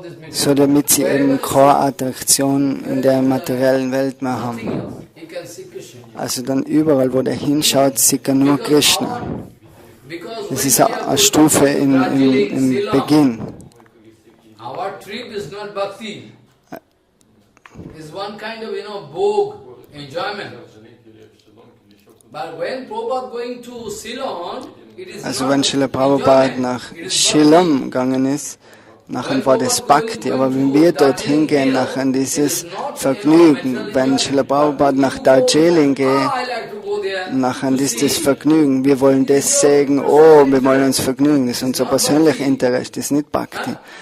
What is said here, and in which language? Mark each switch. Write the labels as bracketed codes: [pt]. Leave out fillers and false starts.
[de] So damit sie eben keine Attraktion in der materiellen Welt mehr haben. Also dann überall, wo der hinschaut, sieht er nur Krishna. Das ist eine Stufe im Beginn. [en] Our trip is not bhakti. It's one kind of, bhog, enjoyment. But when Prabhupada going to Ceylon, it is [de] also wenn Srila Prabhupada nach Ceylon gegangen ist, nachher war das Bhakti, aber wenn wir dorthin gehen, nachher dieses Vergnügen. Wenn Srila Prabhupada nach Darjeeling geht, nachher ist das Vergnügen. Wir wollen das sagen, wir wollen uns vergnügen, das ist unser persönliches Interesse, das ist nicht Bhakti.